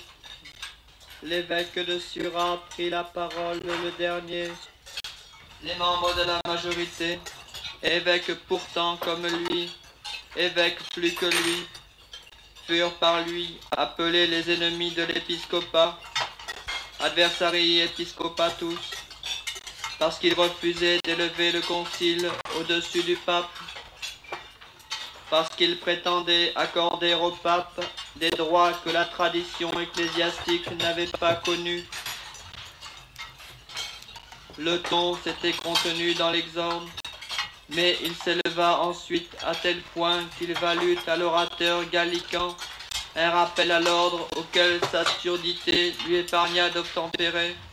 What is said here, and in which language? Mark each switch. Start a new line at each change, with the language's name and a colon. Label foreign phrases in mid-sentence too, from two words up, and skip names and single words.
French: L'évêque de Surat prit la parole le dernier. Les membres de la majorité, évêques pourtant comme lui, évêques plus que lui, furent par lui appelés les ennemis de l'épiscopat,
Latin: adversari episcopatus,
French: parce qu'ils refusaient d'élever le concile au-dessus du pape, parce qu'ils prétendaient accorder au pape des droits que la tradition ecclésiastique n'avait pas connus. Le ton s'était contenu dans l'exemple, mais il s'éleva ensuite à tel point qu'il valut à l'orateur gallican un rappel à l'ordre auquel sa surdité lui épargna d'obtempérer.